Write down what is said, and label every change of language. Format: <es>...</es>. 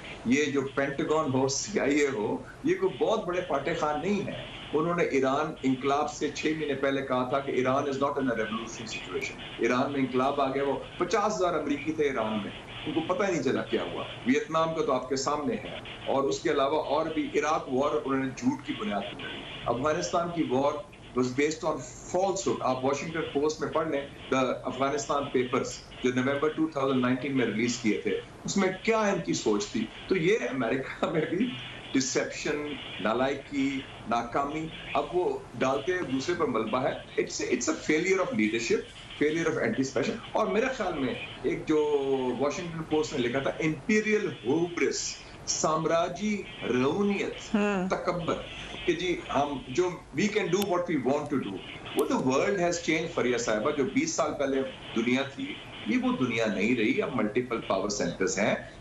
<ur>یہ جو پینٹاگون ہو, CIA ہو, یہ کوئی بہت بڑے فاتح خان نہیں ہیں. انہوں نے ایران انقلاب سے 6 مہینے پہلے کہا تھا کہ</ur> <en>Iran is not in a revolutionary situation.</en> <ur>Iran میں انقلاب آ گیا, وہ 50,000 امریکی تھے ایران میں, ان کو پتہ ہی نہیں چلا کیا ہوا. ویتنام کا تو آپ کے سامنے ہے, اور اس کے علاوہ اور بھی عراق وار انہوں نے جھوٹ کی بنیاد پر لڑی. افغانستان کی وار</ur> <en>was based on falsehood.</en> <ur>آپ واشنگٹن پوسٹ میں پڑھ لیں دا افغانستان پیپرز جو نومبر 2019 میں ریلیز کیے تھے, اس میں کیا ان کی سوچ تھی. تو یہ امریکہ میں بھی ڈسیپشن, نالائکی, ناکامی, اب وہ ڈالتے دوسرے پر ملبہ ہے.</ur> <en>It's a failure of leadership, failure of anticipation.</en> <ur>اور میرے خیال میں ایک جو واشنگٹن پوسٹ نے لکھا تھا, امپیریل ہوبرس, سامراجی رونیت, تکبر, کہ جی ہم جو</ur> <en>We can do what we want to do.</en> <ur>وہ</ur> <en>The world has change.</en> <ur>فریہ صاحبہ, جو 20 سال پہلے دنیا تھی, یہ وہ دنیا نہیں رہی. اب ملٹیپل پاور سینٹرز ہیں.</ur>